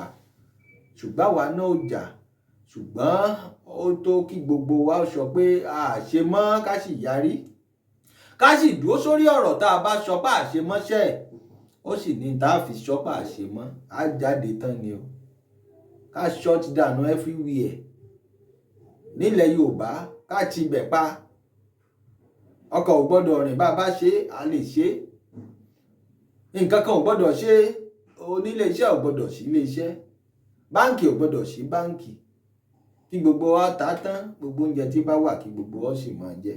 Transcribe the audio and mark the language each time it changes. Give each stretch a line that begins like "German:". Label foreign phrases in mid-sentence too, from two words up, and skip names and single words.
Yoruba: Ṣùgbọ́n àwa náà ò jà, ṣùgbọ́n ó tó kí gbogbo wa sọ pé a ṣe mọ́, ká sì yarí, ká sì dúró sórí ọ̀rọ̀ tá a bá sọ pé a ṣe mọ́ṣẹ́. Ó sì ní tá a fi ṣọ́pà ṣe mọ́, á jáde tán ni o. Ká
English: shut down everywhere
Yoruba: nílẹ̀ Yorùbá, ká ti bẹ̀ pa. Ọkọ̀ ò gbọ́dọ̀ rìn, bá a bá ṣe a lè ṣe. Nǹkan kan ò gbọ́dọ̀ ṣe, onílé iṣẹ́ ò gbọ́dọ̀ sí ilé iṣẹ́, báǹkì ò gbọ́dọ̀ sí báǹkì. Kí gbogbo wa ta tán, gbogbo oúnjẹ tí bá wà kí gbogbo wa sì máa jẹ.